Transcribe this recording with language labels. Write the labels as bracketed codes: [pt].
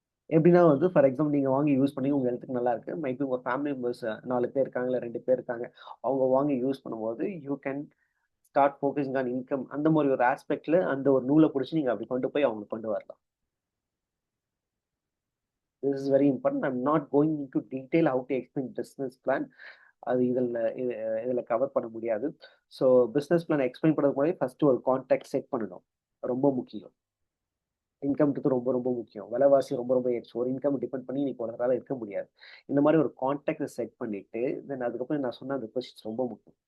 [ta] எப்படின்னா வந்து for example நீங்க வாங்கி யூஸ் பண்ணி உங்க ஹெல்த்துக்கு நல்லா இருக்கு. மேபி உங்க ஃபேமிலி மெம்பர்ஸ் 4 பேர் இருக்காங்க, இல்ல 2 பேர் இருக்காங்க. அவங்க வாங்கி யூஸ் பண்ணும்போது [en] You can start focusing on income. [ta] அந்த மாரி ஒரு ஆஸ்பெக்ட்ல அந்த ஒரு நூல புடிச்சு நீங்க அப்படி கொண்டு போய் அவங்களுக்கு கொண்டு வரலாம். [en] This is very important. I'm not going into detail how to explain business plan. [ta] அது இதில் கவர் பண்ண முடியாது. ஸோ பிஸ்னஸ் பிளான் எக்ஸ்பிளைன் பண்ணுறதுக்கு முன்னாடி ஃபர்ஸ்ட் ஒரு கான்டாக்ட் செட் பண்ணணும். ரொம்ப முக்கியம். இன்கம்ன்றது ரொம்ப ரொம்ப முக்கியம். விலைவாசி ரொம்ப ரொம்ப ஏறிச்சு. ஒரு இன்கம் டிபெண்ட் பண்ணி இன்னைக்கு ஒருத்தரால இருக்க முடியாது. இந்த மாதிரி ஒரு கான்டாக்ட் செட் பண்ணிட்டு தென் அதுக்கப்புறம் நான் சொன்ன அந்த கொஸ்டின்ஸ் ரொம்ப முக்கியம்.